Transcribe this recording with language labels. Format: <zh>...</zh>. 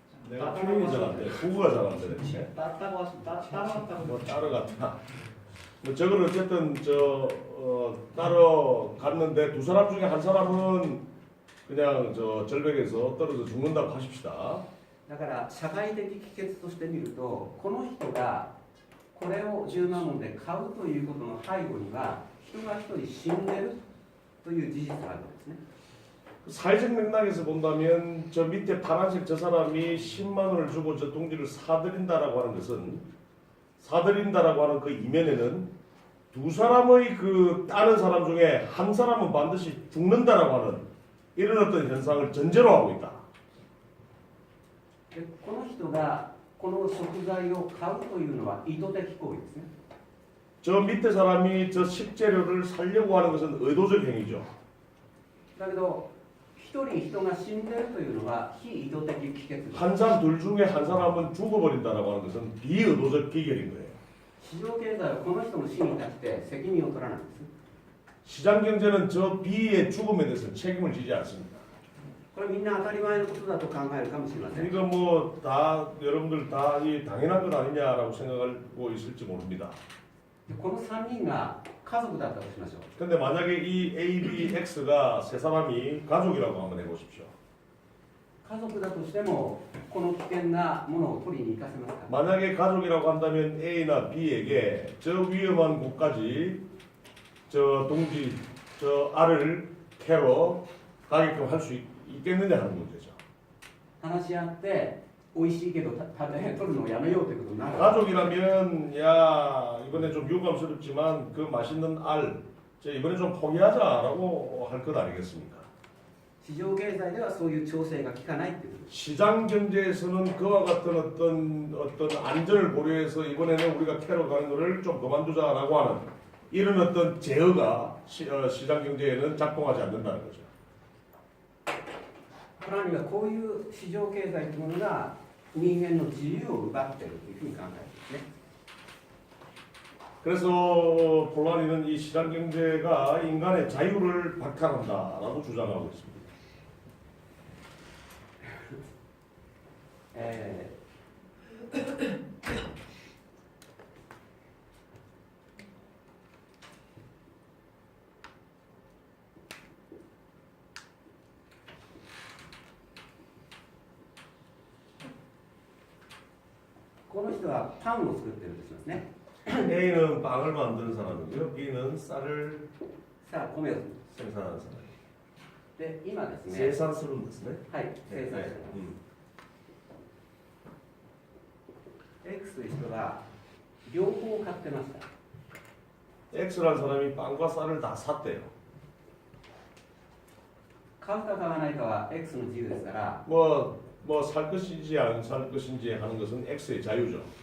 <ko>내가 표현이 잘 안 돼. 국어가 잘 안 되네. 따라갔다고 뭐 따라갔다. 뭐 저걸 어쨌든 따라갔는데 두 사람 중에 한 사람은 그냥 저 절벽에서 떨어져 죽는다고 하십시다.</ko> <ja>だから社会的帰結としてみると、この人がこれを10万ウォンで買うということの背後には人が1人死んでるという事実があるんですね。</ja> <ko>사회적 맥락에서 본다면 저 밑에 파란색 저 사람이 10만 원을 주고 저 동지를 사들인다라고 하는 것은 사들인다라고 하는 그 이면에는 두 사람의 그 따는 사람 중에 한 사람은 반드시 죽는다라고 하는 이런 어떤 현상을 전제로 하고 있다.</ko> <ja>でこの人がこの食材を買うというのは意図的行為ですね。</ja> <ko>저 밑에 사람이 저 식재료를 사려고 하는 것은 의도적 행위죠.</ko> <ja>だけど一人人が死んでるというのは非意図的帰結です。</ja> <ko>한 사람 둘 중에 한 사람은 죽어버린다라고 하는 것은 비의도적 기결인 거예요.</ko> <ja>市場経済はこの人の死に対して責任を取らないんです。</ja> <ko>시장 경제는 저 B의 죽음에 대해서 책임을 지지 않습니다.</ko> <ja>これみんな当たり前のことだと考えるかもしれません。</ja> <ko>이거 뭐 다 여러분들 다 이 당연한 것 아니냐라고 생각하고 있을지 모릅니다.</ko> <ja>でこの3人が家族だったとしましょう。</ja> <ko>근데 만약에 이 A, B, X가 세 사람이 가족이라고 한번 해보십시오.</ko> <ja>家族だとしてもこの危険なものを取りに行かせますか。</ja> <ko>만약에 가족이라고 한다면 A나 B에게 저 위험한 곳까지 저 동지 저 알을 캐러 가게끔 할 수 있겠느냐 하는 문제죠.</ko> <ja>話し合って美味しいけど取るのをやめようということになる。</ja> <ko>가족이라면 야 이번에 좀 유감스럽지만 그 맛있는 알 이번에 좀 포기하자라고 할 것 아니겠습니까?</ko> <ja>市場経済ではそういう調整が効かないっていうことです。</ja> <ko>시장 경제에서는 그와 같은 어떤 안전을 고려해서 이번에는 우리가 캐러 가는 것을 좀 그만두자라고 하는 이런 어떤 제어가 시장 경제에는 작동하지 않는다는 거죠.</ko> <ja>さらにはこういう市場経済というものが人間の自由を奪っているというふうに考えるんですね。</ja> <ko>그래서 폴라니는 이 시장 경제가 인간의 자유를 박탈한다라고 주장하고 있습니다.</ko> <ja>この人はパンを作ってるとしますね。</ja> <ko>A는 빵을 만드는 사람이고요. B는 쌀을</ko> <ja>さあ米を</ja> <ko>생산하는 사람.</ko> <ja>で今ですね。</ja> <ko>생산스러운 것이네.</ko> <ja>はい生産者です。 X という人は両方買ってました。</ja> <ko>X라는 사람이 빵과 쌀을 다 샀대요.</ko> <ja>買うか買わないかは X の自由ですから、</ja> <ko>뭐 살 것인지 안 살 것인지 하는 것은 X의 자유죠.</ko>